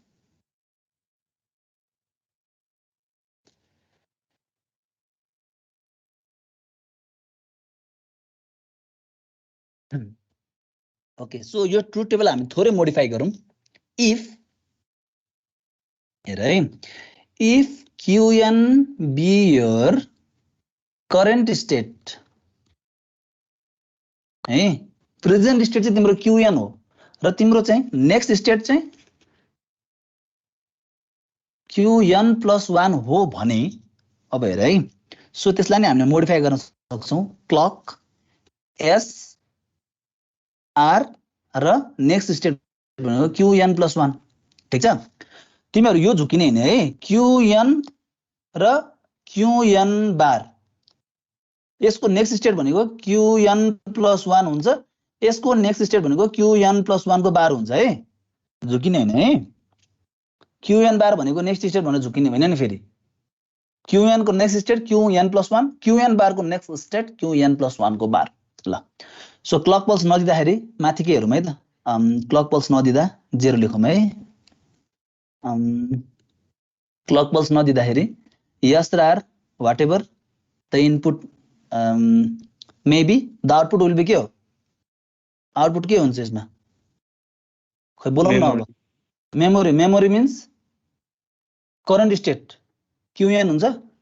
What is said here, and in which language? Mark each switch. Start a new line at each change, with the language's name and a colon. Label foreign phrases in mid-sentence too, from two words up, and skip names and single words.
English: okay so
Nepali: यो
English: truth table
Nepali: हामी थोरै मोडिफाई गरौँ इफ हेर है
English: if qn be your current state
Nepali: है
English: present state
Nepali: चाहिँ तिम्रो qn हो र तिम्रो चाहिँ
English: next state
Nepali: चाहिँ qn + 1 हो भने अब हेर है सो त्यसलाई नै हामीले मोडिफाई गर्न सक्छौं
English: clock s r
Nepali: र
English: next state
Nepali: भनेको qn + 1 ठीक छ तिमीहरु यो झुकिने हैन है qn र qn बार यसको
English: next state
Nepali: भनेको qn + 1 हुन्छ यसको
English: next state
Nepali: भनेको qn + 1 को बार हुन्छ है झुकिने हैन है qn बार भनेको
English: next state
Nepali: भनेर झुकिने हैन नि फेरि qn को
English: next state
Nepali: qn + 1 qn बार को
English: next state
Nepali: qn + 1 को बार ल
English: so clock pulse
Nepali: नदिँदाखेरि माथि के हेरौँ है त
English: clock pulse
Nepali: नदिँदा 0 लेखौँ है
English: clock pulse
Nepali: नदिँदाखेरि यस र आर
English: whatever the input maybe the output will be
Nepali: के हो आउटपुट के हुन्छ यसमा खै बोलाउँ न अब
English: memory means current state
Nepali: qn हुन्छ